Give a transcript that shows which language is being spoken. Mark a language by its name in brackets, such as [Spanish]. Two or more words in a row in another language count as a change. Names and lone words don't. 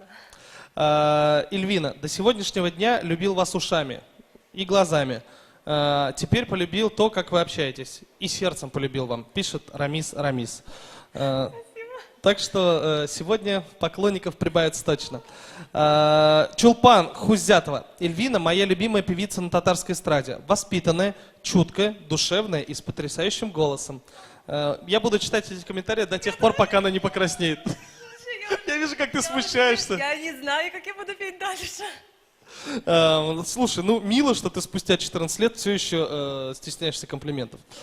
[Russian] Эльвина. До сегодняшнего дня любил вас ушами и глазами. Теперь полюбил то, как вы общаетесь. И сердцем полюбил вам. Пишет Рамис. Так что сегодня поклонников прибавится точно. Чулпан Хузятова. Эльвина, моя любимая певица на татарской эстраде. Воспитанная, чуткая, душевная и с потрясающим голосом. Я буду читать эти комментарии до тех пор, пока она не покраснеет. Я вижу, как ты смущаешься. Я не знаю, как я буду петь дальше. Слушай, ну мило, что ты спустя 14 лет все еще стесняешься комплиментов.